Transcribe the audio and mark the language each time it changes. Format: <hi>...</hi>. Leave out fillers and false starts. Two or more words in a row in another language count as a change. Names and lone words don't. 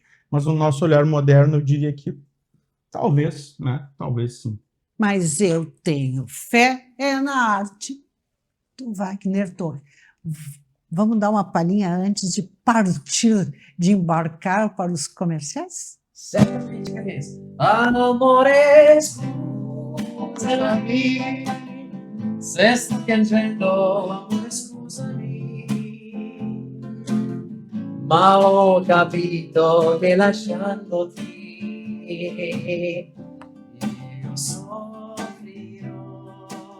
<pt>Mas no nosso olhar moderno, eu diria que talvez, né? Talvez sim. Mas eu tenho fé na arte do Wagner Torre. Vamos dar uma palhinha antes de partir, de embarcar para os comerciais? Certamente, cabeça.</pt> <it>Amore, scusami, se sto piangendo, amore, scusami, ma ho capito che lasciandoti io soffrirò.</it>